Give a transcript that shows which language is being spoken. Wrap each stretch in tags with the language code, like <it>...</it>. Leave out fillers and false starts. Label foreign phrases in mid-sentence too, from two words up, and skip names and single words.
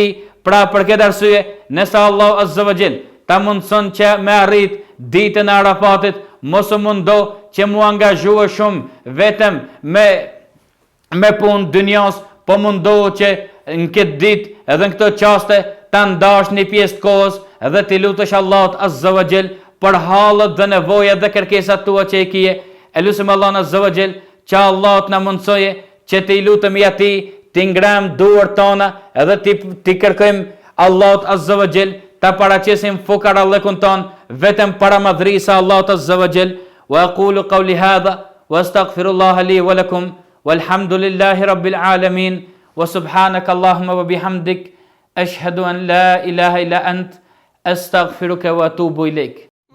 <sq>Pra për këtë arsye, nëse Allahu</sq> <ar>عز وجل</ar> <sq>ta mundson që me arrit ditën e Arafatit, mos u mundo që mu angazhua shumë vetëm me punë dynjas, po mundohu që në këtë ditë edhe në këto qaste ta ndash një pjesë të kohës edhe ti lutesh Allahut</sq> <ar>عز وجل</ar> <sq>për hallet dhe nevojat dhe kërkesat tua që e kije. E lutem Allahun</sq> <ar>عز وجل</ar> <sq>që Allah të na mundsoje që të lutemi atij, të ngrem duart tona edhe ti kërkojmë Allahut</sq> <ar>عز وجل</ar> <sq>ta paraqesim fukarallëkun ton vetëm para madhrisë Allahut</sq> <ar>عز وجل. وأقول قولي هذا وأستغفر الله لي ولكم والحمد لله رب العالمين وسبحانك اللهم وبحمدك أشهد أن لا إله إلا أنت أستغفرك وأتوب إليك.</ar>